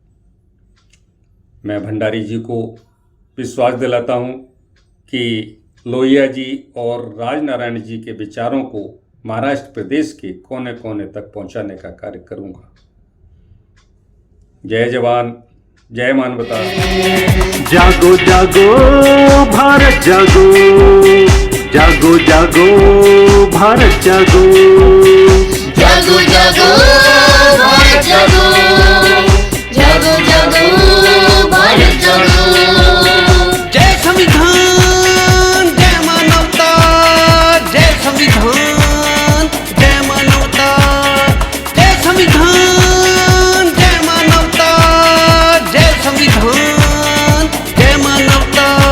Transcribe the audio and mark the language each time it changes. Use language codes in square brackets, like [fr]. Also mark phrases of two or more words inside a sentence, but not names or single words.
[hi] मैं भंडारी जी को विश्वास दिलाता हूं कि लोहिया जी और राजनारायण जी के विचारों को महाराष्ट्र प्रदेश के कोने कोने तक पहुंचाने का कार्य करूंगा। जय जवान, जय मानवता। जागो जागो भारत जागो, जागो जागो भारत जागो, जागो जागो भारत जागो, जागो जागो भारत जागो। जय संविधान, जय मानवता, जय संविधान, जय मानवता, जय संविधान, जय मानवता, जय संविधान, जय मानवता।